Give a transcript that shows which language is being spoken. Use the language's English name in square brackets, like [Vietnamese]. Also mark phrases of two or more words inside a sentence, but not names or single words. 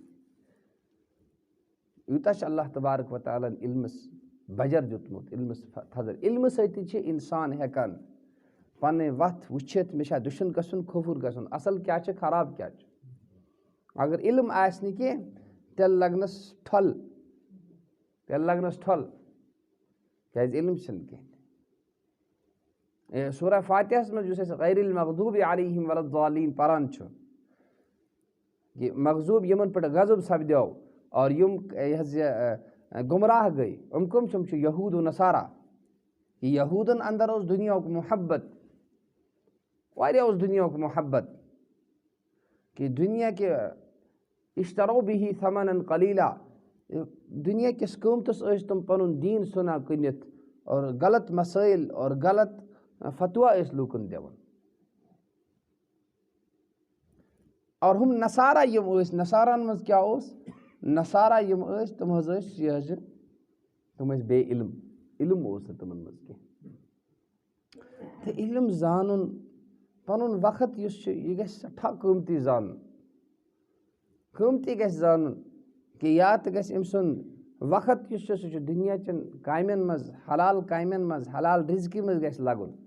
[Kashmiri] یوٗتاہ چھُ اللہ تبارک وتعالیٰ ہن علمس بجر دیُتمُت علمس تھزر علمہٕ سۭتی تہِ چھِ انسان ہٮ۪کان پنٕنۍ وتھ وٕچھِتھ مےٚ چھا دٔچھُن گژھُن کھوٚوُر گژھُن اصل کیٛاہ چھِ خراب کیٛاہ چھُ اگر علم آسہِ نہٕ کینٛہہ تیٚلہِ لگنس ٹھۄل کیٛازِ علم چھُنہٕ کینٛہہ سورہ فاتحس منٛز یُس أسۍ [Arabic] غیر المغضوب علیہم ولا الضالین [Kashmiri] پران چھُ یہِ مغضوب یِمن پٮ۪ٹھ غضب سپدیو اور یِم یہِ حظ یہِ گمراہ گٔے کٕم چھِ یِم چھِ یہوٗد و نصارا یہِ یہوٗدن انٛدر اوس دُنیاہُک محبت واریاہ اوس دُنیاہُک محبت کہ دُنیا کہِ [Arabic] اشترو به ثمنا قلیلا [Kashmiri] دنیا کس قیمتس ٲسۍ تِم پنُن دیٖن سُنا کٕنِتھ اور غلط مسائل اور غلط فتوا ٲسۍ لوٗکن دِوان. اور ہم نصارہ یِم ٲسۍ نصارن منٛز کیٛاہ اوس نصارہ یِم ٲسۍ تِم حظ ٲسۍ یہِ حظ تِم ٲسۍ بے علم علم اوس نہٕ تِمن منٛز کینٛہہ تہٕ علم زانُن پنُن وقت یُس چھُ یہِ گژھِ سٮ۪ٹھاہ قۭمتی زانُن قۭمتی گژھِ زانُن کہِ یا تہِ گژھِ أمۍ سُنٛد وقت یُس چھُ سُہ چھُ دُنیاچٮ۪ن کامٮ۪ن منٛز حلال کامٮ۪ن منٛز حلال رِزقہِ منٛز گژھِ لگُن